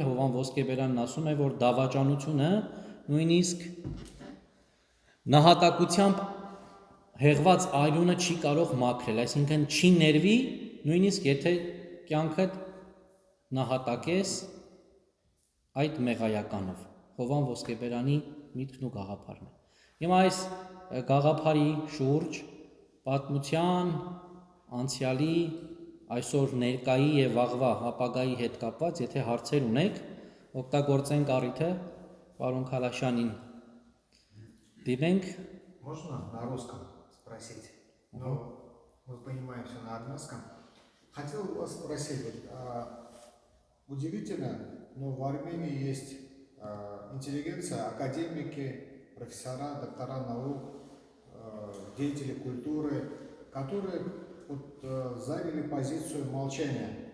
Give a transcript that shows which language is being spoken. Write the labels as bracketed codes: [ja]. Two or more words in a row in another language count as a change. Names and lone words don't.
[hy] Հովան Ոսկեբերանն ասում է, որ դավաճանությունը նույնիսկ նահատակությամբ հեղված այրունը չի կարող մաքրել, այսինքն չի ներվի, նույնիսկ եթե կյանքդ նահատակես այդ մեղայականով։ Հովան Ոսկեբերանի միտքն ու գաղափարն է։ Հիմա այս գաղափարի շուրջ պատմության, անցյալի, այսօր ներկայի եւ վաղվա ապագայի հետ կապված, եթե հարցեր ունեք, օգտագործենք առիթը պարոն Քալաշյանին դիմենք. [ru] Можно на русском спросить? Но мы понимаем все на армянском. Хотел вас спросить, удивительно, но в Армении есть интеллигенция, академики, профессора, доктора наук, деятели культуры, которые заняли позицию молчания.